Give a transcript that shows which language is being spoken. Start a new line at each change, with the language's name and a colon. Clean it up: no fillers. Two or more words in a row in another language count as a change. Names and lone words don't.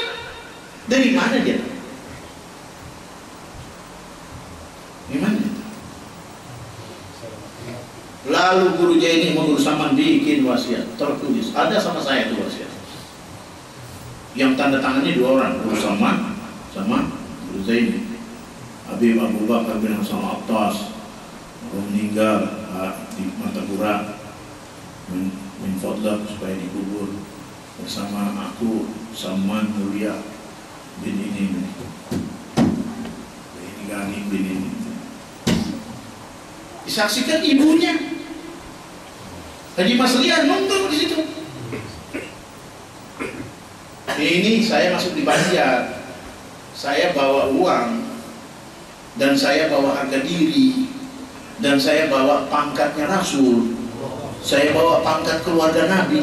Indonesian: Dari mana dia? Dari mana? Lalu Guru Jaini mau Guru Saman bikin wasiat, tertulis. Ada sama saya tuh wasiat. Yang tanda tangannya 2 orang, Guru Saman sama Guru Zaini. Habib Abu Bakar bin Hasan Al-Attas meninggal di Martapura,
Arabic: min fadlak
Indonesian: supaya dikubur bersama aku Saman Mulia bin ini Gani bin ini. Disaksikan ibunya Haji Maslihan nonton di situ. Ini saya masuk di Banjar, saya bawa uang dan saya bawa harga diri dan saya bawa pangkatnya Rasul, saya bawa pangkat keluarga Nabi.